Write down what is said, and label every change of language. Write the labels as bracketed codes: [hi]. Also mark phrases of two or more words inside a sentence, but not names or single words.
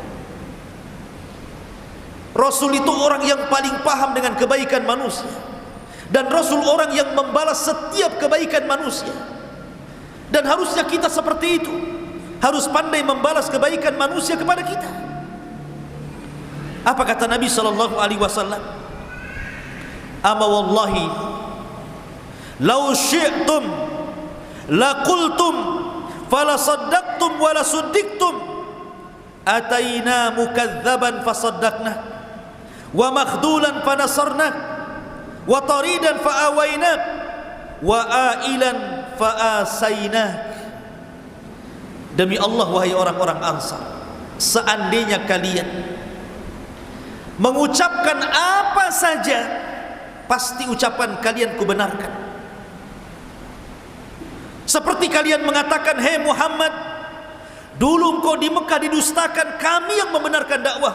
[id] Rasul itu orang yang paling paham dengan kebaikan manusia. Dan Rasul orang yang membalas setiap kebaikan manusia. Dan harusnya kita seperti itu. Harus pandai membalas kebaikan manusia kepada kita. Apa kata Nabi SAW? [ar] أما والله لو شئتم لقلتم فل صدقتم ولا صدقتم أتينا مكذبا فصدقنا ومخذولا فنصرنا وطريدا فآوينك وعائلا فآسينك. [id] Demi Allah wahai orang-orang Ansar, seandainya kalian mengucapkan apa saja, pasti ucapan kalian kubenarkan. Seperti kalian mengatakan, hei Muhammad, dulu engkau di Mekah didustakan, kami yang membenarkan dakwah.